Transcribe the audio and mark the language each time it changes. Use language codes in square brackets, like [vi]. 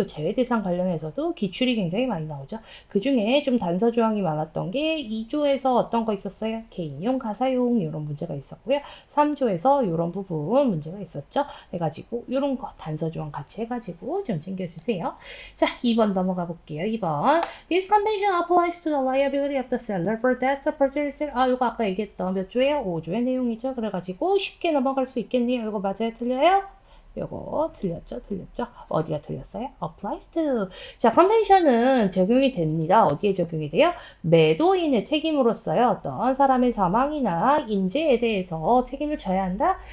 [ko] 이 제외 대상 관련해서도 기출이 굉장히 많이 나오죠. 그 중에 좀 단서 조항이 많았던 게 2조에서 어떤 거 있었어요? 개인용, 가사용 이런 문제가 있었고요. 3조에서 이런 부분 문제가 있었죠. 해가지고 이런 거 단서 조항 같이 해가지고 좀 챙겨주세요. 자, 2번 넘어가 볼게요. 2번. [en] This convention applies to the liability of the seller for debts of purchaser. [ko] 이거 아까 얘기했던 몇 조예요? 5조의 내용이죠. 그래가지고 쉽게 넘어갈 수 있겠네요. 이거 맞아요? 틀려요? 요거 틀렸죠? 어디가 틀렸어요? applies to. 자, 컨벤션은 적용이 됩니다. 어디에 적용이 돼요? 매도인의 책임으로서요. 어떤 사람의 사망이나 인재에 대해서 책임을 져야 한다?